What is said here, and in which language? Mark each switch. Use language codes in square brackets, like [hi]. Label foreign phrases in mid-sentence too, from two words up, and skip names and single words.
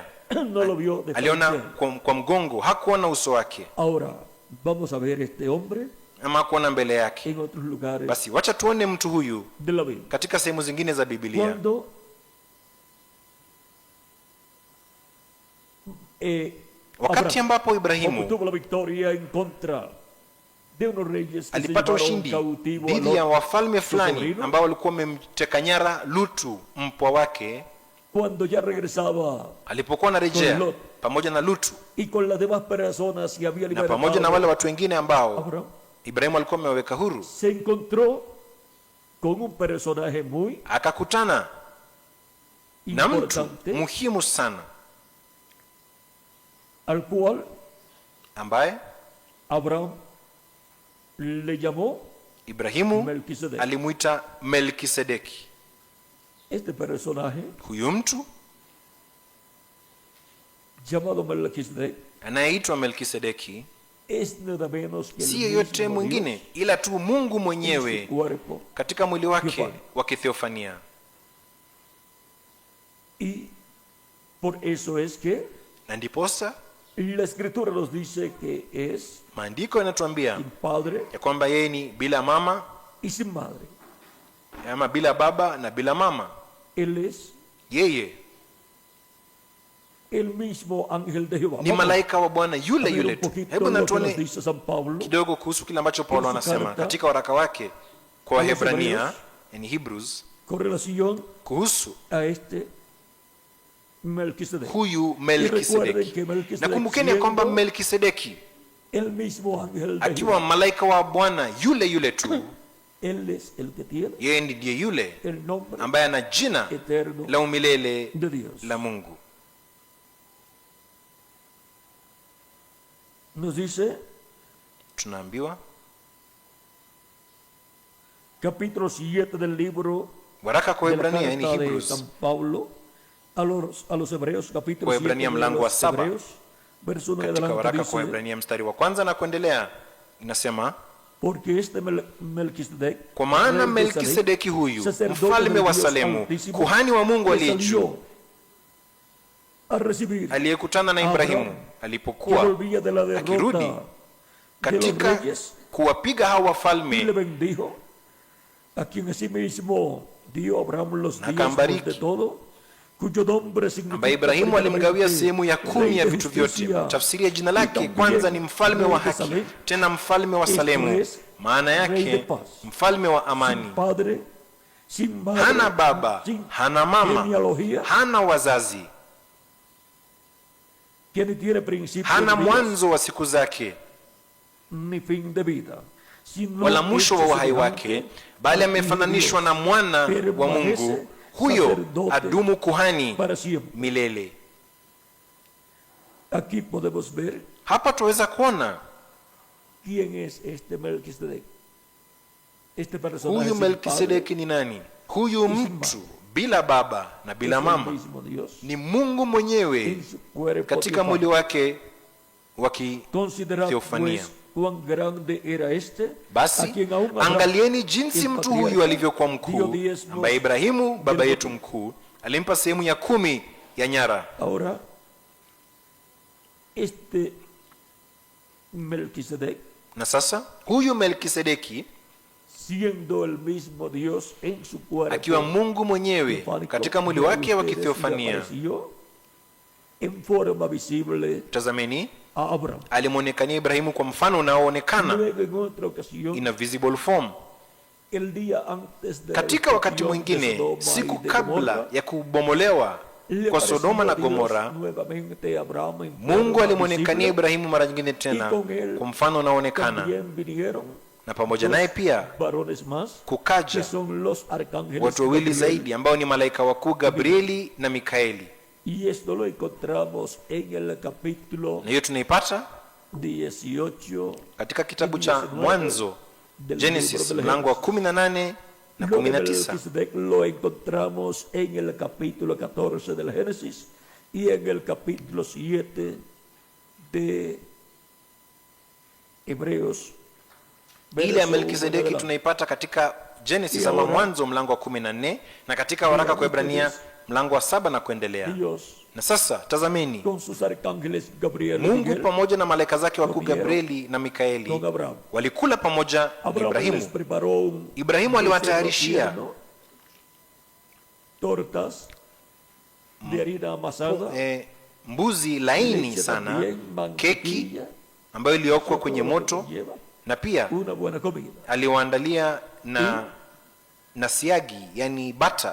[es] No lo vio de [sw] aliona [es] frente. [sw] kwa mgongo, hakuona uso wake [es] Ahora vamos a ver este hombre [sw] ama hakuona mbele yake. [es] en otros lugares [sw] Basi wacha tuone mtu huyu [es] de la Biblia. [sw] katika sehemu zingine za Biblia. [es] Cuando [sw] Wakati ambapo Ibrahimu [es] obtuvo la victoria en contra de unos reyes que se [sw] alipata [es] llevaron [sw] ushindi [es] cautivo a [sw] dhidi ya [es] Lot, [sw] wafalme [es] su [sw] fulani [es] sobrino, [sw] ambao walikuwa wamemteka nyara Lutu mpwa wake, [es] cuando ya regresaba [sw] alipokuwa anarejea [es] Con Lot. [sw] pamoja na Lutu [es] y con las demás personas que había [sw] na [es] libertado [sw] pamoja na wale watu wengine ambao [es] Abraham, [sw] Ibrahimu alikuwa amewaweka huru, [es] se encontró con un personaje muy [sw] akakutana na mtu [es] importante [sw] muhimu sana [es] al cual [sw] ambaye [es] Abraham le llamó [sw] Ibrahimu [es] Melquisedec. [sw] alimuita Melkisedeki. [es] Este personaje [sw] Huyu mtu [es] llamado Melquisedec [sw] anayeitwa Melkisedeki [es] es nada menos que el [sw] si yoyote [es] mismo [sw] mwingine [es] Dios [sw] ila tu Mungu [es] en [sw] mwenyewe [es] su cuerpo. [sw] katika mwili wake Theophany. wa kitheofania. [es] Y Por eso es que [sw] Na ndiposa [es] la escritura nos dice que es [sw] maandiko yanatuambia [es] sin padre [sw] ya kwamba yeye ni bila mama [es] y sin madre. [sw] ama bila baba na bila mama. [es] Él es [sw] Yeye [es] el mismo ángel de Jehová. [sw] ni malaika wa Bwana yule yule tu. Hebu [es] Lo que nos [sw] natuone [es] dice San Pablo [sw] kidogo kuhusu kile ambacho Paulo [es] en su [sw] anasema [es] carta [sw] katika waraka wake kwa [es] a los [sw] Waebrania, [es] Hebreos, [sw] yani Hebrews, [es] con relación [sw] kuhusu [es] a este Melquisedec. [sw] huyu [es] Y recuerden [sw] Melkisedeki. [es] que Melquisedec, [sw] Na kumbukeni ya kwamba [es] siendo [sw] Melkisedeki [es] el mismo ángel de [sw] akiwa [es] Jehová, [sw] malaika wa Bwana yule yule tu, [es] él es el que tiene [sw] yeye ndiye yule [es] el nombre [sw] ambaye ana jina [es] eterno [sw] la umilele [es] de Dios. [sw] la Mungu. [es] Nos dice [sw] Tunaambiwa [es] capítulo 7 del libro [sw] waraka kwa [es] de la [sw] Waebrania, yani [es] carta de Hebrews, San Pablo a los hebreos, capítulo 7 [sw] Waebrania [es] de [sw] mlango wa [es] los 7, hebreos, verso 1 [sw] katika [es] adelante [sw] waraka kwa [es] dice, [sw] Waebrania mstari wa kwanza na kuendelea inasema, [es] porque este Melquisedec, [sw] kwa maana [es] rey de Salem, [sw] Melkisedeki huyu [es] sacerdote [sw] mfalme [es] del [sw] wa [es] Dios [sw] Salemu, [es] Altísimo, [sw] kuhani wa Mungu [es] que [sw] aliye juu, [es] salió a recibir [sw] aliyekutana na [es] a [sw] Ibrahimu [es] Abraham, que [sw] alipokuwa [es] volvía de la [sw] akirudi [es] derrota de los [sw] katika [es] reyes, [sw] kuwapiga hao [es] y le [sw] wafalme, [es] bendijo, a quien asimismo dio a Abraham los [sw] Na [es] días [sw] akambariki, [es] de todo, cuyo nombre significa [sw] ambaye Ibrahimu alimgawia [es] primeramente [sw] sehemu ya [es] Rey [sw] 10 ya [es] de [sw] vitu vyote. [es] justicia, [sw] Tafsiri ya jina [es] y [sw] lake [es] también [sw] kwanza ni mfalme [es] Rey [sw] wa [es] de [sw] haki, [es] Salem, [sw] tena mfalme wa [es] esto [sw] Salemu, [es] es, [sw] maana [es] Rey de [sw] yake [es] paz, [sw] mfalme wa [es] sin [sw] amani. [es] padre, sin madre, [sw] Hana baba, [es] sin [sw] hana mama, [es] genealogía, [sw] hana wazazi, [es] que ni tiene principio [sw] hana [es] de días, [sw] mwanzo wa siku zake [es] ni fin de vida, sino [sw] wala mwisho wa [es] hecho [sw] uhai wake, [es] semejante [sw] bali [es] al Hijo de [sw] amefananishwa [es] Dios, [sw] na mwana wa [es] permanece [sw] Mungu, huyo [es] sacerdote [sw] adumu kuhani [es] para siempre. [sw] milele. [es] Aquí podemos ver [sw] Hapa tuweza kuona [es] quién es este Melquisedec. Este personaje [sw] huyu [es] sin padre, [sw] Melkisedeki ni nani. Huyu mtu bila baba na bila [es] es el [sw] mama [es] mismo Dios [sw] ni Mungu mwenyewe [es] en su cuerpo [sw] katika [es] de [sw] mwili [es] paz. [sw] wake wa [es] Considerad [sw] theofania. [es] pues cuán grande era este, a [sw] Basi [es] quien aún Abraham, [sw] angalieni jinsi [es] el [sw] mtu [es] patriarca, [sw] huyu alivyokuwa [es] dio [sw] mkuu, [es] diezmos [sw] ambaye Ibrahimu baba [es] del [sw] yetu mkuu alimpa sehemu ya 10 ya nyara. [es] Ahora, este Melquisedec, [sw] Na sasa huyu Melkisedeki [es] siendo el mismo Dios en su cuerpo [sw] akiwa Mungu mwenyewe [es] teofánico, [sw] katika mwili [es] vean [sw] wake wa [es] ustedes, [sw] kitheofania, [es] le apareció en forma visible [sw] tazameni, [es] a Abraham. [sw] alimwonekania Ibrahimu kwa mfano unaoonekana, [es] Luego, en otra ocasión, [en] in a visible form. [es] el día antes de la [sw] Katika wakati [es] destrucción de [sw] mwingine, [es] Sodoma [sw] siku [es] y de [sw] kabla [es] Gomorra, [sw] ya kubomolewa [es] le [sw] kwa [es] apareció [sw] Sodoma na [es] Dios [sw] Gomora, [es] nuevamente a Abraham en [sw] Mungu [es] forma [sw] alimwonekania [es] visible, [sw] Ibrahimu mara nyingine tena [es] y con él [sw] kwa mfano unaoonekana, [es] también vinieron [sw] na pamoja [es] dos [sw] naye pia [es] varones más, que [sw] kukaja [es] son los arcángeles [sw] watu wawili [es] Gabriel [sw] zaidi ambao ni malaika wakuu Gabrieli na Mikaeli. [es] y esto lo encontramos en el capítulo [sw] Na hiyo tunaipata 18 katika kitabu cha Mwanzo, [es] del Genesis, libro de [sw] mlango wa [es] Génesis. [sw] 18 na [es] Lo de 19. Melquisedec lo encontramos en el capítulo 14 del Génesis y en el capítulo 7 de Hebreos. [sw] Ile ya [es] verso [sw] Melkisedeki 1 tunaipata katika Genesis [es] Y [sw] ama [es] ahora, [sw] Mwanzo mlango wa 14 na katika waraka kwa Ibrania mlango wa 7 na kuendelea. [es] Dios [sw] Na sasa tazameni, [es] con sus arcángeles Gabriel y [sw] Mungu [es] Miguel [sw] pamoja na malaika zake wakuu [es] comieron [sw] Gabrieli na Mikaeli [es] con Abraham. [sw] walikula pamoja na [es] Abraham les [sw] Ibrahimu. [es] preparó un [sw] Ibrahimu [es] becerro [sw] aliwatayarishia [es] tierno, tortas de harina amasada, [sw] mbuzi laini [es] leche [sw] sana, [es] también, [sw] keki [es] mantequilla, [sw] ambayo iliokwa [es] todo [sw] kwenye [es] lo que [sw] moto, [es] lleva [sw] na pia [es] una buena comida. [sw] aliwaandalia na siagi, yani bata,